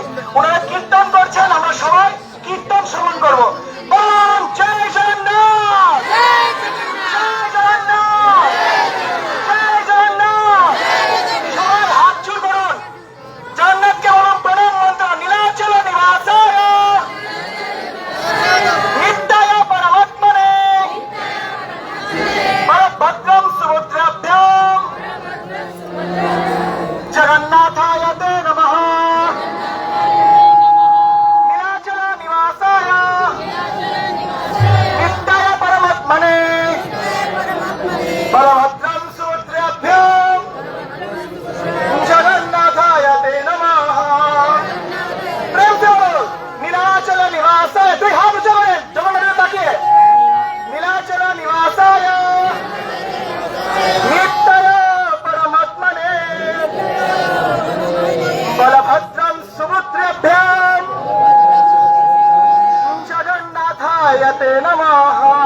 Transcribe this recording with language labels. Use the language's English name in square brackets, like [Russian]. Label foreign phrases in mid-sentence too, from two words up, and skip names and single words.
[Bangla] ওনারা কীর্তন করছেন, আমরা সবাই কীর্তন শ্রবণ করবো। বলুন জয় জগন্নাথ, জয় জগন্নাথ, জয় জগন্নাথ। সবাই হাত জোড় করুন, জগন্নাথকে বলুন প্রণাম মন্ত্র। [Sanskrit] নীলাচল নিবাসায় নিত্যায় পরমাত্মনে বলভদ্রম সুভদ্রাভ্যাম জগন্নাথায় তে নমঃ। নীলাচল নিবাসায় নিত্যায় পরমাত্মনে বলভদ্রম সুভদ্রাভ্যাম জগন্নাথায় তে নমঃ। [Hindi] प्रेम से बोलो [Sanskrit] নীলাচল নিবাসায়। [Bangla] দুই হাত উঁচু করেন জগন্নাথের তাকিয়ে। [Sanskrit] নীলাচল নিবাসায় নিত্যায় পরমাত্মনে বলভদ্রম সুভদ্রাভ্যাম জগন্নাথায় তে নমঃ।